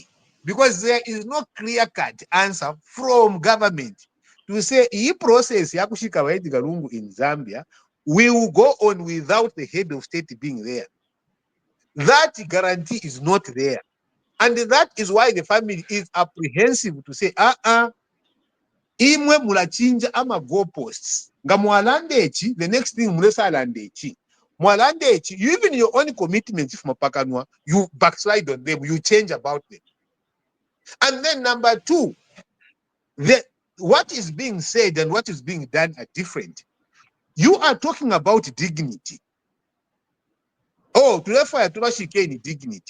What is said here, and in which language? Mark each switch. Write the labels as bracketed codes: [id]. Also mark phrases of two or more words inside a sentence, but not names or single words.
[en] Because there is no clear-cut answer from government to say, "This process yakushika Edgar Lungu in Zambia will go on without the head of state being there." That guarantee is not there. And that is why the family is apprehensive to say, [bem] imwe mulachinja ama goalposts. Nga mwalandechi, the next thing mulesa landechi. Mwalandechi, [en] even your own commitments from Pakanwa, you backslide on them, you change about them. And then number two, what is being said and what is being done are different. You are talking about dignity. Oh, to dignity.